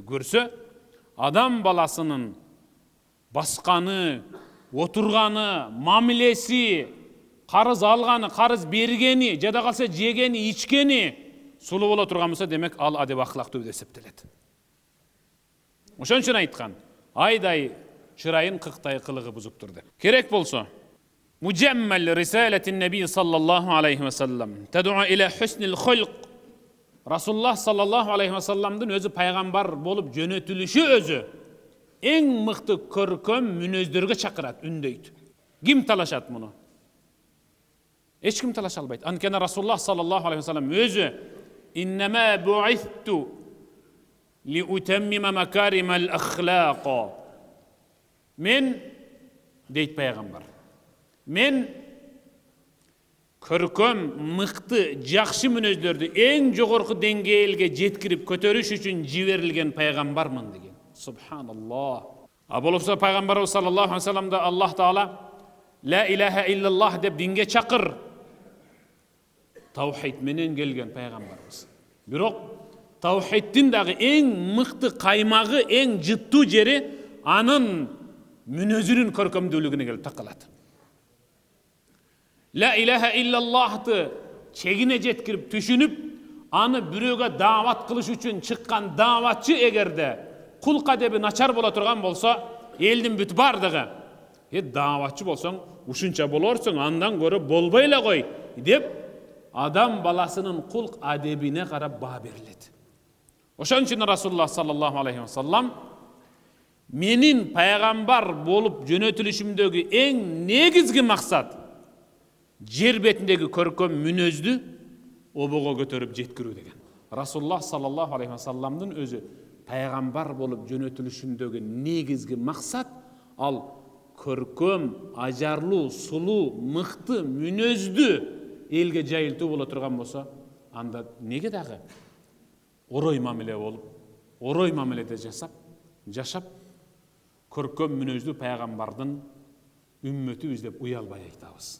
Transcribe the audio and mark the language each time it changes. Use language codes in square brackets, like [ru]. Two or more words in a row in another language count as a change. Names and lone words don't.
[ky] Көрсө, адам баласынын басканы, отурганы, мамилеси, карыз алганы, карыз бергени, жада калса жегени, ичкени сулуу боло турган болсо, демек ал адеп ахлактуу деп эсептелет. Ошон үчүн айткан, айдай чырайын кыктай кылыгы бузуп турду. Керек болсо, [ar] مجمل رسالة النبي صلى الله عليه وسلم تدعو إلى حسن الخلق. [ky] رسول الله صلى الله عليه وسلم'дин өзү пайгамбар болуп жөнөтүлүшү өзү эң мыкты көркөм мүнөздөргө чакырат, үндөйт. Ким талашат муну? Эч ким талаша албайт. Анткени [ar] رسول الله صلى الله عليه وسلم [ky] өзү [ar] إنما بعثت لأتمم مكارم الأخلاق. [ky] Мен дейт пайгамбар. Мен көркөм, мыкты, жакшы мүнөздөрдү эң жогорку деңгээлге жеткирип көтөрүш үчүн жиберилген пайгамбармын деген. Субханаллах. А болупса пайгамбарыбыз [ar] صلى الله عليه وسلم [ky] Аллах Таала [ar] لا إله إلا الله [ky] деп динге чакыр. Таухид менен келген пайгамбарыбыз. Бирок таухиддин дагы эң мыкты каймагы, эң жыттуу жери анын мүнөзүнүн көркөмдүүлүгүнө келип такалат. [ar] لا إله إلا الله [ky] чегине жеткирип түшүнүп, аны бирөөгө даават кылыш үчүн чыккан дааватчы эгерде кулк адеби начар боло турган болсо, элдин бүт бардыгы дааватчы болсоң ушунча болорсуң, андан көрө болбой эле кой деп адам баласынын кулк адебине карап баа берилет. Ошон үчүн [ar] رسول الله صلى الله عليه وسلم [ky] менин пайгамбар болуп жөнөтүлүшүмдөгү эң негизги максат жер бетиндеги көркөм мүнөздү обого көтөрүп жеткирүү деген. [ar] رسول الله صلى الله عليه وسلم [ky] өзү пайгамбар болуп жөнөтүлүшүндөгү негизги максат ал көркөм, ажарлуу, сулуу, мыкты мүнөздү элге жайылтуу боло турган болсо, анда неге дагы орой мамиле болуп, орой мамиледе жашап көркөм мүнөздүү пайгамбардын үммөтүбүз деп уялбай айтабыз.